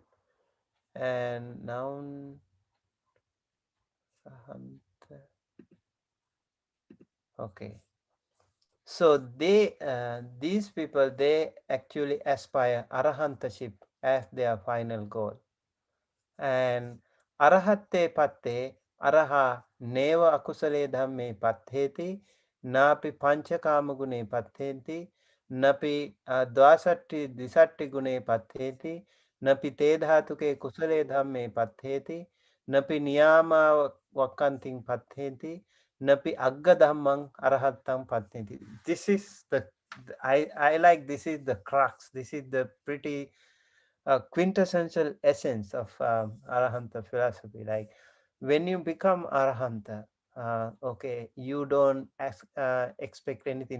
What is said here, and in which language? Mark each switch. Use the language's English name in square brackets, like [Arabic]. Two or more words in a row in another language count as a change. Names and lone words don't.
[English] And noun arahanta. Okay. So these people, they actually aspire arahantaship as their final goal. [Pali] And arahatte patte araha neva akusale dhamme pattheti napi panchakama gune pattheti napi dvasatti disatti gune pattheti napi te dhatuke kusale dhamme pattheti napi niyama vakanting pattheti napi agga dhammang arahattam pattheti. [English] This is the, I like, this is the crux, this is the pretty quintessential essence of Arahanta philosophy. Like when you become Arahanta, okay, you don't expect anything.